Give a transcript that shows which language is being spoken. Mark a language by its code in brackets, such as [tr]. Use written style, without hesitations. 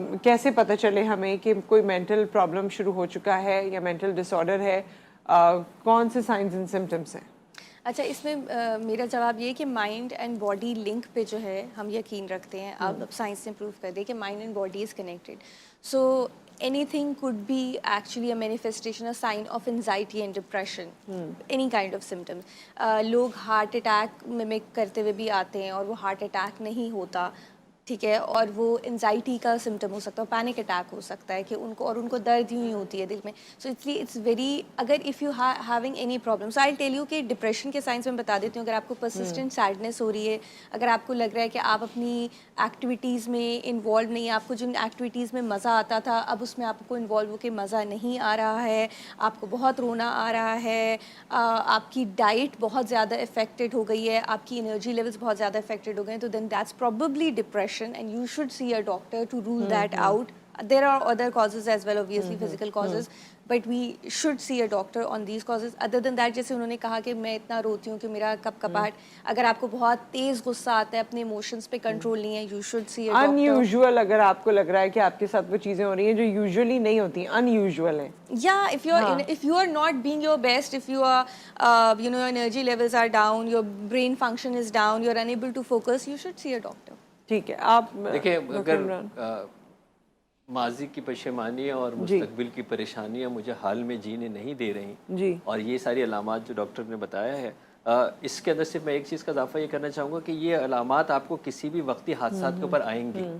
[ur] کیسے پتہ چلے ہمیں کہ کوئی مینٹل پرابلم شروع ہو چکا ہے یا مینٹل ڈس آرڈر ہے؟ کون سے سائنز اینڈ سمٹمس ہیں؟ اچھا, اس میں میرا جواب یہ ہے کہ مائنڈ اینڈ باڈی لنک پہ جو ہے ہم یقین رکھتے ہیں. اب سائنس نے پروو کر دیا کہ mind and body is connected. [en] So anything could be actually a manifestation, a sign of anxiety and depression, any kind of symptoms. [ur] لوگ ہارٹ اٹیک ممک کرتے ہوئے بھی آتے ہیں اور وہ ہارٹ اٹیک نہیں ہوتا, ٹھیک ہے, اور وہ انزائٹی کا سمٹم ہو سکتا ہے, پینک اٹیک ہو سکتا ہے کہ ان کو, اور ان کو درد یوں ہی ہوتی ہے دل میں. [en] so it's very, اگر if you having any problem, so I tell you [ur] کہ ڈپریشن کے سائنس میں بتا دیتی ہوں. اگر آپ کو پرسسٹنٹ سیڈنس ہو رہی ہے, اگر آپ کو لگ رہا ہے کہ آپ اپنی ایکٹیویٹیز میں انوالو نہیں, آپ کو جن ایکٹیویٹیز میں مزہ آتا تھا اب اس میں آپ کو انوالو ہو کے مزہ نہیں آ رہا ہے, آپ کو بہت رونا آ رہا ہے, آپ کی ڈائٹ بہت زیادہ افیکٹڈ ہو گئی ہے, آپ کی انرجی لیولس بہت زیادہ افیکٹڈ ہو گئے ہیں, تو [en] Then that's probably depression and you should see a doctor to rule that out. There are other causes as well, obviously physical causes, but we should see a doctor on these causes. Other than that, [ur] جیسے انہوں نے کہا کہ میں اتنا روتی ہوں کہ میرا کپ کپاہٹ, اگر آپ کو بہت تیز غصہ آتا ہے, اپنے ایموشنز پہ کنٹرول نہیں ہے, [en] you should see a doctor. [ur] unusual اگر آپ کو لگ رہا ہے کہ آپ کے ساتھ وہ چیزیں ہو رہی ہیں جو یوزلی نہیں ہوتی, unusual ہیں. [en] Yeah, if you are not being your best, if you are your energy levels are down, your brain function is down, you are unable to focus, you should see a doctor. [ur] ٹھیک ہے. آپ دیکھیں, اگر ماضی کی پشیمانی اور مستقبل کی پریشانیاں مجھے حال میں جینے نہیں دے رہی, اور یہ ساری علامات جو ڈاکٹر نے بتایا ہے, اس کے اندر صرف میں ایک چیز کا اضافہ یہ کرنا چاہوں گا کہ یہ علامات آپ کو کسی بھی وقتی حادثات کے اوپر آئیں گی.